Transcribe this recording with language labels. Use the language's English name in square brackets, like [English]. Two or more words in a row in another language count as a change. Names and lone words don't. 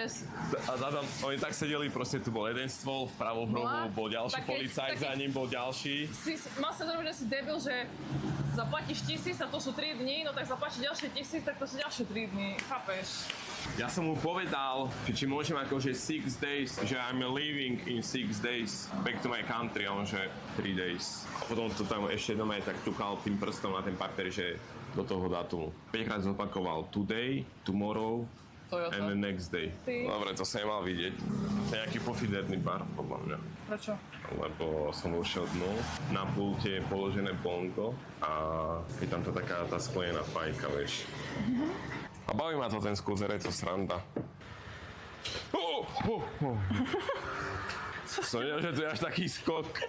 [Slovak] Oni tak sedeli, proste tu bol jeden stôl, vpravo v rohu bol ďalší policajt, za ním bol ďalší. Mal sa zrobiť, že si debil, že zaplatíš 1000 a to sú 3 dní, no tak zaplatíš ďalšie 1000, tak to sú ďalšie 3 dní, chápeš? Ja som mu povedal, že či môžem akože 6 days, že [English] I'm leaving in 6 days back to my country, [Slovak] a on že 3 days. A potom to tam ešte doma tak ťukal tým prstom na ten papier, že do toho dátumu. 5-krát zopakoval [English] today, tomorrow, [Slovak] Toyota. [English] and the next day. [Slovak] Dobre, to sa nemal vidieť. To je nejaký pofiderný bar, podľa mňa. Prečo? Lebo som ušiel dnu, na pulte je položené bongo a je tam to taká tá sklenená fajka, vieš. A baví ma to ten skúzer, je to sranda. Som nevedel, že tu je až taký skok.